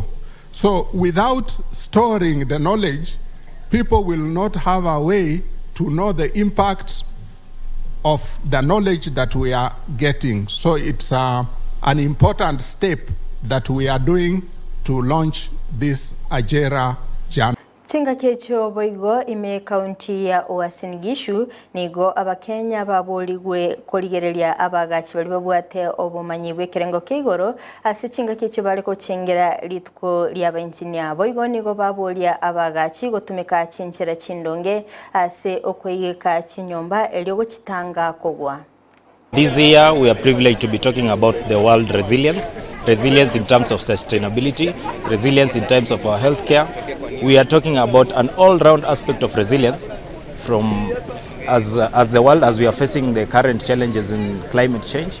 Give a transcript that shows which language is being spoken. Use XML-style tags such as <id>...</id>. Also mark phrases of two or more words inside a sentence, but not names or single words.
<en>So without storing the knowledge, people will not have a way to know the impact of the knowledge that we are getting. So it's an important step that we are doing to launch this Ajera journal.</en> <guz>Tinga kecho boigo ime county ya Uasin Gishu nigo abakenya baboligwe koligerelia abagachi bali babwate obumanyi bwekerengo kigoro ase tinga kecho bali ko chengera litko lya engineer boigo nigo babolia abagachi gotumika chinchera chindonge ase okweyeka chinyomba elyogo chitanga kogwa.</guz> <en>This year we are privileged to be talking about the world resilience in terms of sustainability, resilience in terms of our healthcare. We are talking about an all-round aspect of resilience from as the world, as we are facing the current challenges in climate change.</en>